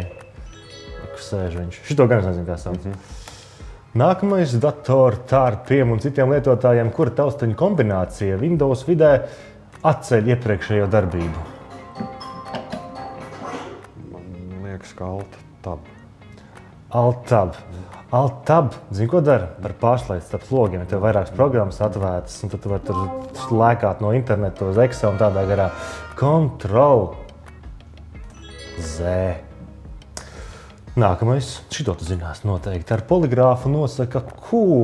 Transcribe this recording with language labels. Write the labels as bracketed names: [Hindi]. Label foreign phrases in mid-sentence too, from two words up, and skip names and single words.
[Latvian] Sēž viņš. Šito gan es nezinu, kā sauc. Nākamais datoru tārpiem un citiem lietotājiem, kura taustaņu kombinācija Windows vidē atceļ iepriekšējo darbību. Man liekas, ka Alt-Tab. Alt-Tab. Alt-Tab, zini, ko dara? Par pārslēdz starp logiem. Tev vairākas programmas atvērtas, un tad tu vari tur lēkāt no interneta uz Excel un tādā garā. Ctrl Z. Nākamais, šito tu zinās noteikti. Ar poligrāfu nosaka ko?